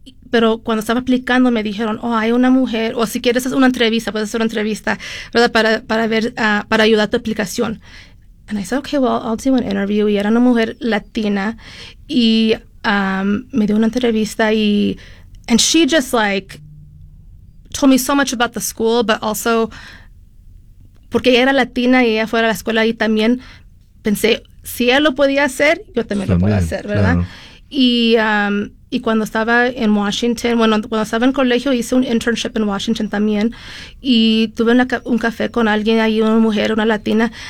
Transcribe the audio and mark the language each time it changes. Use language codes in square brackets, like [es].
[es] Pero cuando estaba aplicando me dijeron, oh, hay una mujer, o si quieres hacer una entrevista, puedes hacer una entrevista, ¿verdad? Para ayudar a tu aplicación. [en] And I said, okay, well, I'll do an interview. [es] Y era una mujer latina. Y me dio una entrevista y... [en] And she just, like, told me so much about the school, but also... [es] Porque ella era latina y ella fue a la escuela y también pensé... Si él lo podía hacer, yo también lo puedo hacer, ¿verdad? Claro. Y cuando estaba en Washington, bueno, cuando estaba en colegio, hice un internship en Washington también. Y tuve un café con alguien ahí, una mujer, una latina.